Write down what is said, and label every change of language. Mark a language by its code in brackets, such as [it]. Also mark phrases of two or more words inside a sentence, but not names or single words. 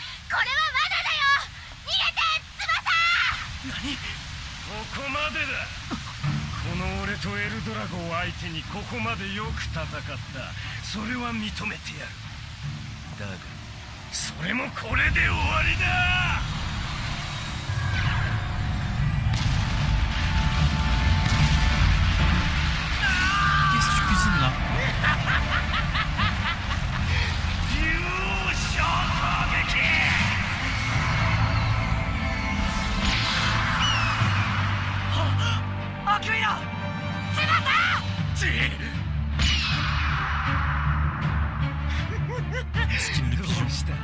[ja] これは罠だよ。逃げて、翼。ここまでだ。この俺とエルドラゴを相手にここまでよく戦った。それは認めてやる。だがそれもこれで終わりだ。 [fr] Qu'est-ce que tu cuisines là? [ja] 竜王昇降撃。アクイラ、どうした？